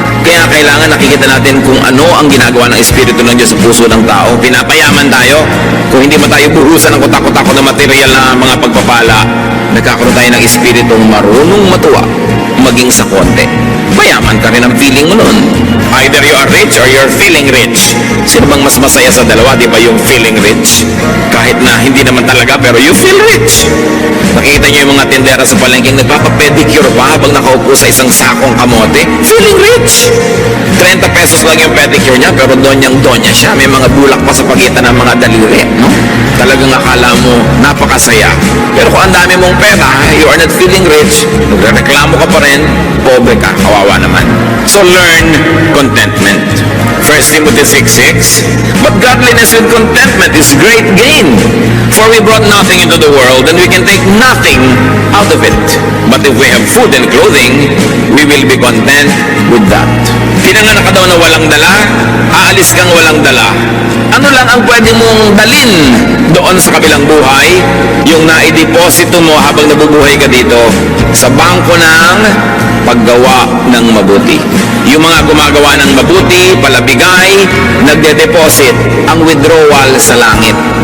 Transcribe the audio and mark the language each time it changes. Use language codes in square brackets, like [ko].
[tl] Kaya kailangan nakikita natin kung ano ang ginagawa ng Espiritu ng Diyos sa puso ng tao. Pinapayaman tayo. Kung hindi man tayo buhusan ng kutak-kutak na material na mga pagpapala, nagkakaroon tayo ng Espiritong marunong matuwa, maging sa konti. Mayaman ka rin ang feeling mo nun. [en] Either you are rich or you're feeling rich. [tl] Sino bang mas masaya sa dalawa? Di ba yung feeling rich? Kahit na hindi naman talaga, pero [en] you feel rich. [tl] Nakikita niyo yung mga tindera sa palengking nagpapapedicure pa habang nakaupo sa isang sakong kamote. Feeling rich. 30 pesos lang yung pedicure niya, pero donyang-donya siya. May mga bulak pa sa pagitan ng mga daliri. No? Talagang akala mo, napakasaya. Pero kung ang dami mong pera, [en] you are not feeling rich, [tl] nagreklamo ka pa rin, pobre ka, kawawa naman. [en] So learn contentment. 1 Timothy 6:6, but godliness with contentment is great gain. For we brought nothing into the world, and we can take nothing out of it. But if we have food and clothing, we will be content with that. [tl] Pinanganak ka daw na walang dala, aalis kang walang dala. Ano lang ang pwede mong dalin doon sa kabilang buhay? Yung naideposito mo habang nabubuhay ka dito sa bangko ng paggawa ng mabuti. Yung mga gumagawa ng mabuti, palabigay, nagde-deposit ang withdrawal sa langit.